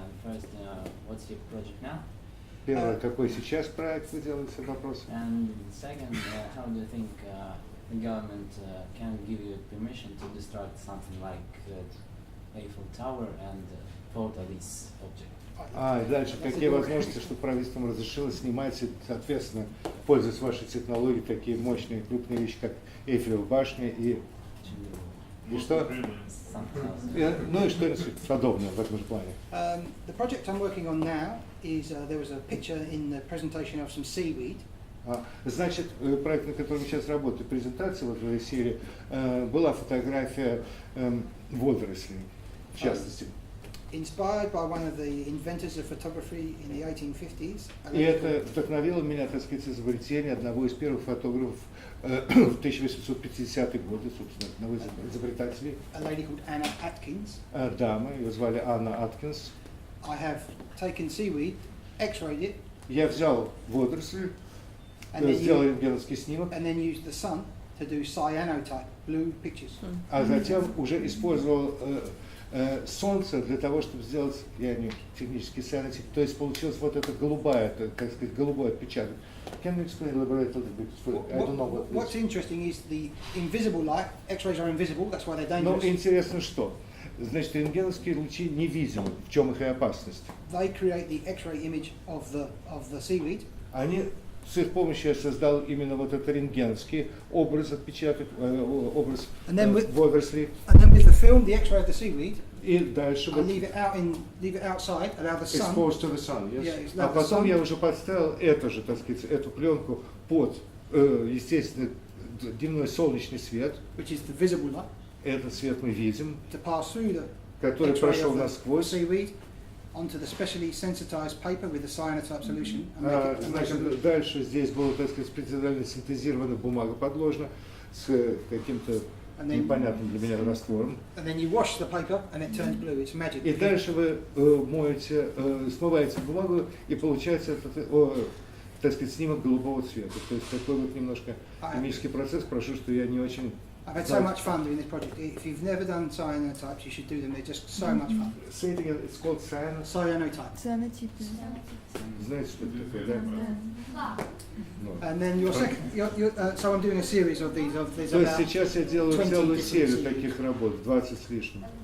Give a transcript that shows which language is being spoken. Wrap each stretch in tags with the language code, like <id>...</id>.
<en>First, what's your project now?</en> <ru>Первое, какой сейчас проект вы делаете, вопрос?</ru> <en>And second, how do you think the government can give you permission to destroy something like Eiffel Tower and photo this object?</en> <ru>И дальше, какие возможности, чтобы правительством разрешило снимать и, соответственно, пользуясь вашей технологией, такие мощные крупные вещи, как Эйфелева башня и что? Ну и что-нибудь подобное в этом же плане.</ru> <en>The project I'm working on now is there was a picture in the presentation of some seaweed.</en> <ru>Значит, проект, на котором я сейчас работаю, презентация вот в этой серии, была фотография водорослей, в частности.</ru> <en>Inspired by one of the inventors of photography in the 1850s.</en> <ru>И это вдохновило меня, так сказать, изобретение одного из первых фотографов в 1850-е годы, собственно, одного из изобретателей.</ru> <en>A lady called Anna Atkins.</en> <ru>Дама, ее звали Анна Аткинс.</ru> <en>I have taken seaweed, x-rayed it.</en> <ru>Я взял водоросль, сделал рентгеновский снимок.</ru> <en>And then used the sun to do cyanotype blue pictures.</en> <ru>А затем уже использовал солнце для того, чтобы сделать, я не технический cyanotype, то есть получилась вот эта голубая, как сказать, голубой отпечаток.</ru> <en>Can you explain, elaborate a little bit? I don't know what What's interesting is the invisible light. X-rays are invisible, that's why they're dangerous.</en> <ru>Но интересно что? Значит, рентгеновские лучи невидимы, в чем их и опасность.</ru> <en>They create the X-ray image of the seaweed.</en> <ru>Они с их помощью я создал именно вот этот рентгеновский образ, отпечаток, образ водорослей.</ru> <en>And then with the film, the X-ray of the seaweed,</en> <ru>и дальше</ru> <en>I leave it outside, allow the sun. Exposed to the sun, yes. Yeah,</en> <ru>А потом я уже подставил эту же, так сказать, эту пленку под, естественно, дневной солнечный свет.</ru> <en>Which is the visible light.</en> <ru>Этот свет мы видим,</ru> <en>To pass through the</en> <ru>который прошел насквозь.</ru> <en>Seaweed onto the specially sensitized paper with the cyanotype solution.</en> <ru>Значит, дальше здесь была, так сказать, специально синтезированная бумага подложена с каким-то непонятным для меня раствором.</ru> <en>And then you wash the paper and it turns blue. It's magic.</en> <ru>И дальше вы моете, смываете бумагу и получается этот, так сказать, снимок голубого цвета. То есть такой вот немножко химический процесс. Прошу, что я не очень.</ru> <en>I've had so much fun doing this project. If you've never done cyanotypes, you should do them. They're just so much fun. Say it again. It's called cyanotype. Cyanotype.</en> <ru>Знаете, что это такое, да?</ru> <en>And then your second, so I'm doing a series of these.</en> <ru>То есть сейчас я делаю целую серию таких работ, 20 с лишним.</ru>